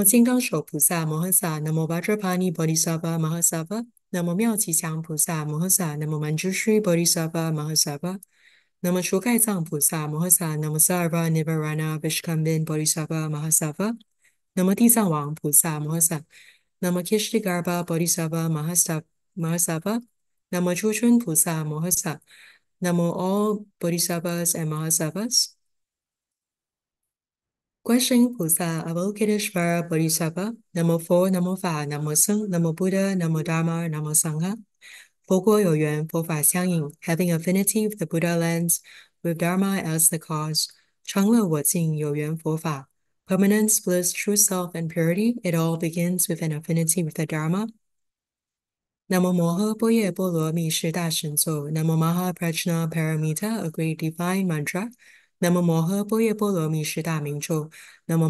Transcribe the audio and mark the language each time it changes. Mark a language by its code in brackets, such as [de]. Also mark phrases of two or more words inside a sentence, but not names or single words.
[zh] 金刚手菩萨摩诃萨 [sa] Namo Vajrapani Bodhisattva Mahasattva Namo [zh] 妙吉祥菩萨摩诃萨 [sa] Namo Manjushri Bodhisattva Mahasattva Namo [zh] 除盖藏菩萨摩诃萨 [sa] Namo Sarva Nivarana Vishkambin Bodhisattva Mahasattva Namo [zh] 地藏王菩萨摩诃萨 [sa] Namo Kishtigarbha Bodhisattva Mahasattva Namo [zh] 诸春菩萨摩诃萨 [sa] Namo [en] all Bodhisattvas and Mahasattvas [zh] 观世音菩萨 [en] Avalokiteshvara Bodhisattva Namo 佛 Namo 法 Namo 僧 [sa] Namo Buddha Namo Dharma Namo Sangha [zh] 佛国有缘佛法相应 [en] Having affinity with the Buddha lands with Dharma as the cause [zh] 常乐我净有缘佛法 [en] Permanence, bliss, true self, and purity It all begins with an affinity with the Dharma [sa] Namo Moha Boye Bolo Mi Shi Da Shen Zo Namo Maha Prajna Paramita [en] A great divine mantra [sa] Namo Moha Boye Bolo Mi Shi Da Ming Zhou Namo